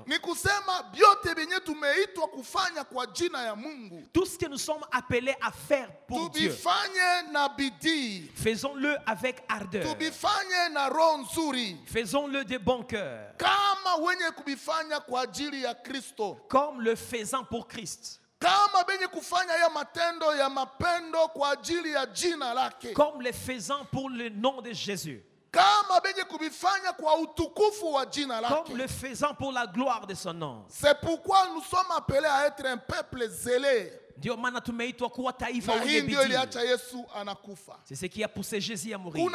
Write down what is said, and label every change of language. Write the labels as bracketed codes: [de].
[sw] Ni kusema biote benye tumeitwa kufanya kwa jina ya Mungu. [fr] Tout ce que nous sommes appelés à faire pour [sw] Dieu. Tubifanye na bidii. [fr] Faisons-le avec ardeur. [sw] Tubifanye na roho nzuri. [fr] Faisons-le de bon cœur. [sw] Kama wenye kubifanya kwa ajili ya Kristo. [fr] Comme le faisant pour Christ. [sw] Kama benye kufanya ya matendo ya mapendo kwa ajili ya jina lake. [fr] Comme le faisant pour le nom de Jésus. [sw] Kama benye kubifanya kwa utukufu wa jina lake. [fr] Comme le faisant pour la gloire de son nom. C'est pourquoi nous sommes appelés à être un peuple zélé. [sw] Ndio maana tumeitwa kuwa taifa la bidii. Na hii ndio iliacha Yesu anakufa. [fr] C'est ce qui a poussé Jésus à mourir.